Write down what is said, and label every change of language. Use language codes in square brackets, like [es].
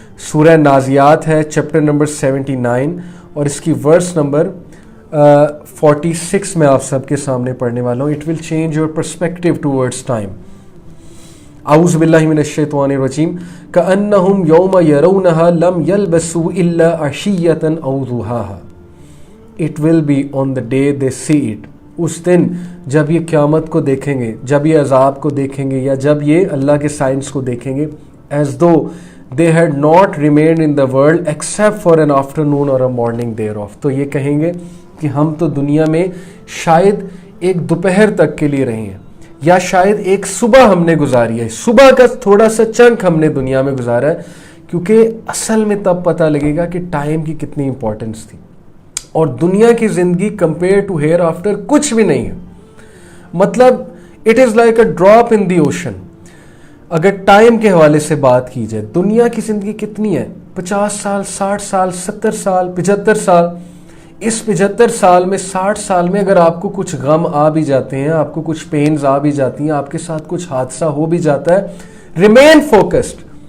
[ur] سورہ نازیات ہے, chapter number 79, اور اس کی ورس نمبر 46 میں آپ سب کے سامنے پڑھنے والا ہوں. [en] It will change your perspective towards time. [ar] اعوذ باللہ من الشیطان الرجیم. کأنہم یوم یرونہا لم یلبسوا الا عشیۃ او ضحاہا. [en] It will be on the day they see it. [ur] اس دن جب یہ قیامت کو دیکھیں گے, جب یہ عذاب کو دیکھیں گے, یا جب یہ اللہ کے سائنس کو دیکھیں گے, [en] as though they had not remained in the world except for an afternoon or a morning thereof. [ur] تو یہ کہیں گے کہ ہم تو دنیا میں شاید ایک دوپہر تک کے لیے رہے ہیں, یا شاید ایک صبح ہم نے گزاری ہے, صبح کا تھوڑا سا چنک ہم نے دنیا میں گزارا ہے. کیونکہ اصل میں تب پتہ لگے گا کہ ٹائم کی کتنی امپورٹنس تھی. اور دنیا کی زندگی [en] compare to hereafter [ur] کچھ بھی نہیں ہے. [en] مطلب it is like a drop in the ocean. [ur] اگر ٹائم کے حوالے سے بات کی جائے, دنیا کی زندگی کتنی ہے؟ 50 سال, 60 سال, 70 سال, 75 سال. اس 75 سال میں, 60 سال میں اگر آپ کو کچھ غم آ بھی جاتے ہیں, آپ کو کچھ پینز آ بھی جاتی ہیں, آپ کے ساتھ کچھ حادثہ ہو بھی جاتا ہے, [en] Remain focused.